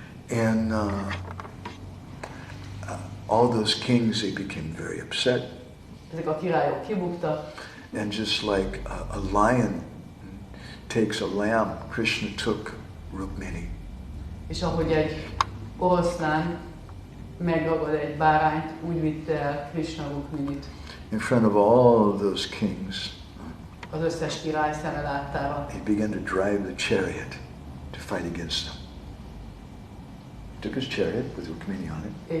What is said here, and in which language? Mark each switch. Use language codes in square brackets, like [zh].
[en] And all those kings, they became very upset. [hu] Ezek a királyok kibuktak. [en] And just like a lion takes a lamb, Krishna took Rukmini. [hu] És ahogy egy oroszlán megragad egy bárányt, úgy vitte el Krishna Rukminit. [en] In front of all those kings, [hu] Az összes király szeme láttára. [en] he began to drive the chariot to fight against them. Took his chariot with Rukmini on it.